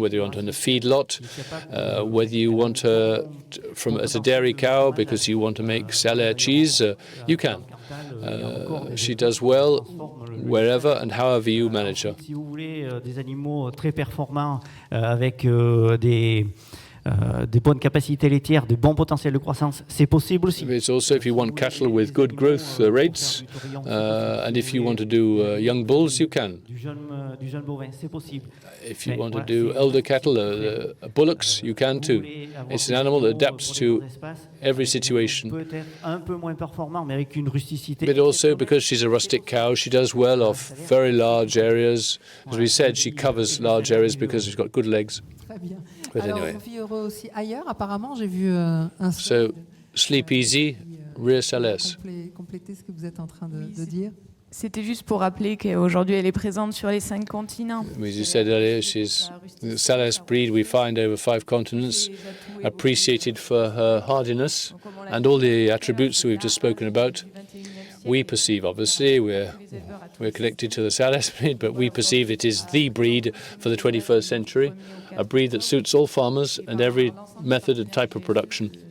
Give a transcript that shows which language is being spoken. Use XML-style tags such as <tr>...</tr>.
<en>Whether you want her in a feedlot, whether you want her as a dairy cow because you want to make salaire cheese, you can. She does well wherever and however you manage her.</en> <fr>Si vous voulez des animaux très performants avec des bonnes capacités laitières, de bons potentiels de croissance, c'est possible aussi.</fr> <en>It's also if you want cattle with good growth rates, and if you want to do young bulls, you can.</en> <fr>Du jeune bovin, c'est possible.</fr> <en>If you want to do elder cattle, bullocks, you can too. It's an animal that adapts to every situation.</en> <fr>Peut-être un peu moins performant, mais avec une rusticité.</fr> <en>But also because she's a rustic cow, she does well off very large areas. As we said, she covers large areas because she's got good legs.</en> <fr>Très bien.</fr> <en>But</en> <fr>Alors,</fr> <en>anyway.</en> <fr>vous vivez aussi ailleurs, apparemment, j'ai vu un</fr> <en>So, sleep easy, rear salaires.</en> <fr>compléter ce que vous êtes en train de dire. C'était juste pour rappeler qu'aujourd'hui, elle est présente sur les 5 continents.</fr> <en>As you said earlier, she's the Salaire breed we find over 5 continents, appreciated for her hardiness and all the attributes we've just spoken about. We perceive, obviously, we're connected to the Salaire breed, but we perceive it is the breed for the 21st century, a breed that suits all farmers and every method and type of production.</en>